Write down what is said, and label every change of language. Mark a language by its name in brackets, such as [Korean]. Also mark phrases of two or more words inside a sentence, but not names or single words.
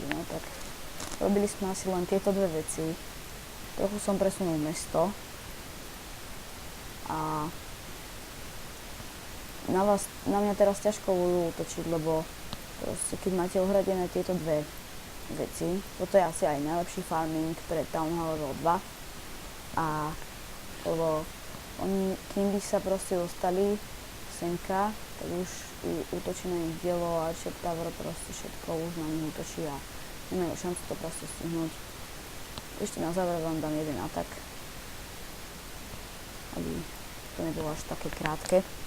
[Slovak] No tak, robili sme asi len tieto dve veci. Trochu som presunul mesto. A na mňa teraz ťažko budú útočiť, lebo proste keď máte ohradené tieto dve veci, toto je asi aj najlepší farming pre Town Hall level 2. A lebo oni, kým by sa proste dostali semka, tak už útočí na nich dielo a Shep Tower proste všetko už na nich útočí a nemajú šancu to proste stihnúť. Ešte na záver vám dám jeden atak, aby to nebolo až také krátke.